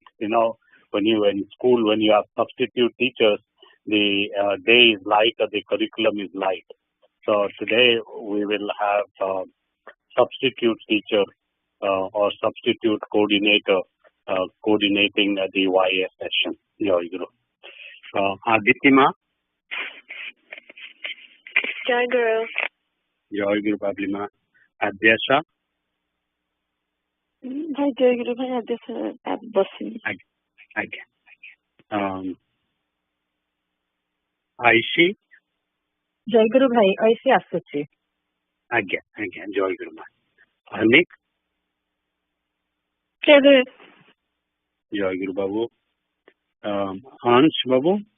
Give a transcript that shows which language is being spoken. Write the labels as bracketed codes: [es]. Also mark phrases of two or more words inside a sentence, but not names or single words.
[en] When you in school, when you have substitute teachers, the day is light or the curriculum is light. So today we will have substitute teacher or substitute coordinator coordinating the YA session. [or] ଜୟ ଗୁରୁ। ଆଦିତିମା. ଜୟ ଗୁରୁ. ଜୟ ଗୁରୁ ବବଲିମା। ଅଦ୍ୟାଶା. ଭାଇ ଜୟ ଗୁରୁ ଭାଇ ଅଦ୍ୟାଶା ଅବ ବସିନି. Aଜ୍ଞା। Aishi। ଜୟ ଗୁରୁ ଭାଇ ଐଶୀ ଆସୁଛି। ଆଜ୍ଞା ଆଜ୍ଞା ଜୟ ଗୁରୁ ମା। ଅନିକ। ଜୟ ଗୁରୁ। ଜୟ ଗୁରୁ ବାବୁ। ହଂସ ବାବୁ।